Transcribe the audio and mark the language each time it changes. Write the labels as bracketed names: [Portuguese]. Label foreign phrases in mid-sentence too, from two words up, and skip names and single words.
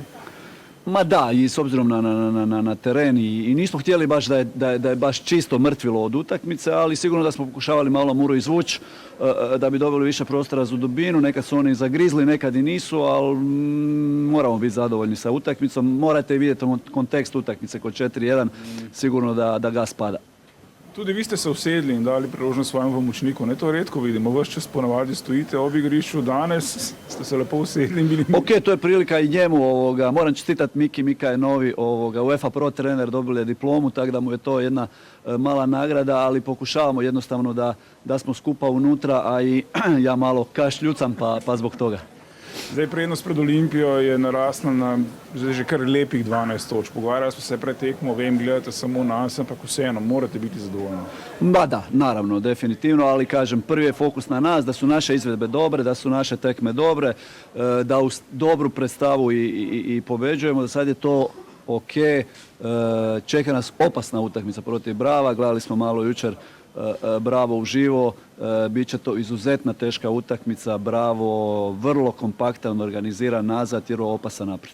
[Croatian] Ma da, i s obzirom na teren i nismo htjeli baš da je baš čisto mrtvilo od utakmice, ali sigurno da smo pokušavali malo Muru izvući da bi dobili više prostora za dubinu. Nekad su oni zagrizli, nekad i nisu, ali moramo biti zadovoljni sa utakmicom. Morate vidjeti kontekst utakmice kod 4-1, sigurno da gas pada. [Slovenian] Tudi vi ste se usedli in dali priložnost svojemu pomočniku. Ne, to redko vidimo, vaš čas ponavadi stojite ob igrišču, danes ste se lepo usedli in bili... [Croatian] Ok, to je prilika i njemu, moram čestitati Miki, Mika je novi UEFA Pro trener, dobili je diplomu, tako da mu je to jedna mala nagrada, ali pokušavamo jednostavno da smo skupa unutra, a i ja malo kašljucam pa zbog toga. [Slovenian] Zdaj prednost pred Olimpijo je narasla na zdaj že kar lepih 12 točk. Pogovarjali smo se pred tekmo, vem, gledate samo nas, ampak vseeno, morate biti zadovoljni. [Croatian] Ba da, naravno, definitivno, ali kažem, prvi je fokus na nas, da su naše izvedbe dobre, da su naše tekme dobre, da uz dobru predstavu i pobeđujemo, da sad je to ok. Čeka nas opasna utakmica protiv Brava, gledali smo malo jučer Bravo uživo, bit će to izuzetna teška utakmica, Bravo vrlo kompaktan, organiziran nazad jer je opasan naprijed.